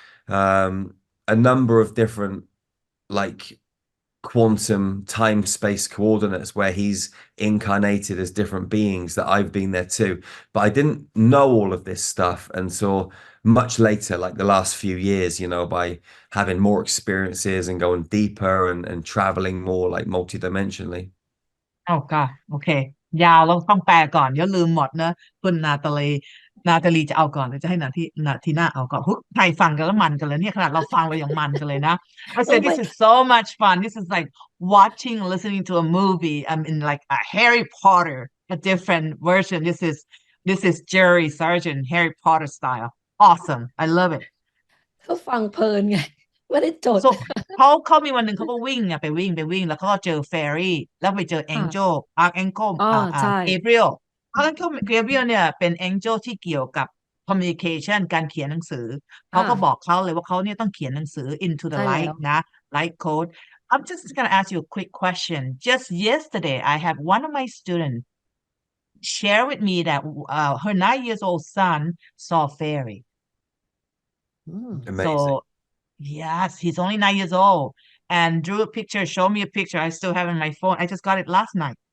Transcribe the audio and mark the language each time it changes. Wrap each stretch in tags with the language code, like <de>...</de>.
<en>A number of different like quantum time space coordinates where he's incarnated as different beings that I've been there too. But I didn't know all of this stuff until much later, like the last few years, you know, by having more experiences and going deeper and traveling more like multidimensionally.</en> <th>เอาค่ะโอเคยาวเราต้องแปลก่อนเดี๋ยวลืมหมดนะคุณนาตาลีจะเอาก่อนหรือจะให้นาทีหน้าเอาก่อนใครฟังกันแล้วมันกันเลยเนี่ยขนาดเราฟังเรายังมันกันเลยนะ</th> <en>I said this is so much fun this is like watching listening to a movie I'm in like a Harry Potter a different version this is Jerry Sargeant Harry Potter style awesome I love it</en> <th>เขาฟังเพลินไงไม่ได้จด so เขามีวันหนึ่งเขาก็วิ่งไงไปวิ่งแล้วเขาก็เจอเฟรี่แล้วไปเจอแองเจิลอาร์แองเจิล ใช่ เกเบรียลอาร์แองเจิลเนี่ยเป็นแองเจิลที่เกี่ยวกับ communication การเขียนหนังสือเขาก็บอกเขาเลยว่าเขาเนี่ยต้องเขียนหนังสือ</th> <en>into the</en> <th>ใช่แล้ว</th> <en>light นะ light code I'm just gonna ask you a quick question just yesterday I had one of my students share with me that her 9 years old son saw fairy Amazing. so yes, he's only 9 years old and drew a picture, showed me a picture. I still have it on my phone. I just got it last night.</en>